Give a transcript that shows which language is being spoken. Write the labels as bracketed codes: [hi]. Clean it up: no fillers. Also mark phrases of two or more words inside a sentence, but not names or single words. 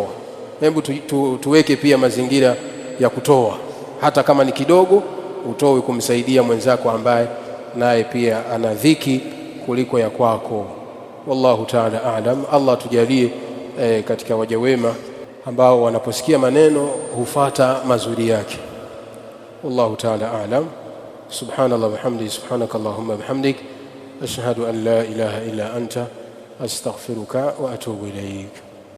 [sw] Hebu tuweke pia mazingira ya kutoa, hata kama ni kidogo, utoe kumsaidia mwenzako ambaye naye pia ana dhiki kuliko ya kwako. [ar] والله تعالى أعلم. [sw] Allah tujalie katika waja wema ambao wanaposikia maneno hufata mazuri yake. [ar] والله تعالى أعلم. سبحان الله وبحمده، سبحانك اللهم بحمدك، أشهد أن لا إله إلا أنت، أستغفرك وأتوب إليك.